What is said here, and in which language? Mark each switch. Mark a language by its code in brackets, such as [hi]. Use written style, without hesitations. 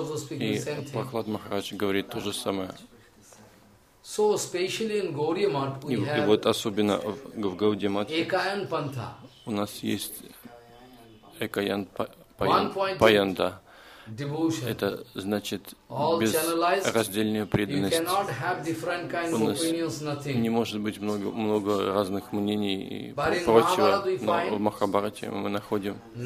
[ru] И Прахлад Махарадж говорит то же самое. [en] So especially in Gaudiya Math we have. [ru] И вот особенно в Гаудия Матхе. [sa] Экаян Панта. [ru] У нас есть Экаян Паянта. [en] Devotion. [ru] Это значит безраздельная преданность. [en] You cannot have different kinds of opinions, nothing. [ru] Не может быть много разных мнений и прочего. Но в Махабарате мы находим.